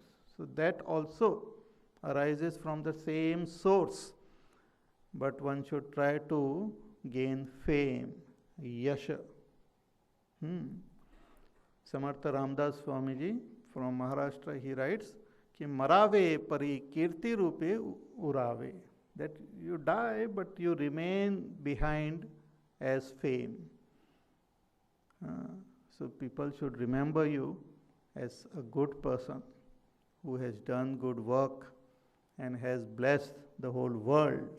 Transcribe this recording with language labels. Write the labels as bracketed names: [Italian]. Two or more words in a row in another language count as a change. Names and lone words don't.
[English] So that also arises from the same source. But one should try to gain fame, yasha. Samartha Ramdas Swamiji from Maharashtra, he writes, [Marathi] कि मरावे परी कीर्ति रूपे उरावे, [English] that you die but you remain behind as fame. So people should remember you as a good person who has done good work and has blessed the whole world.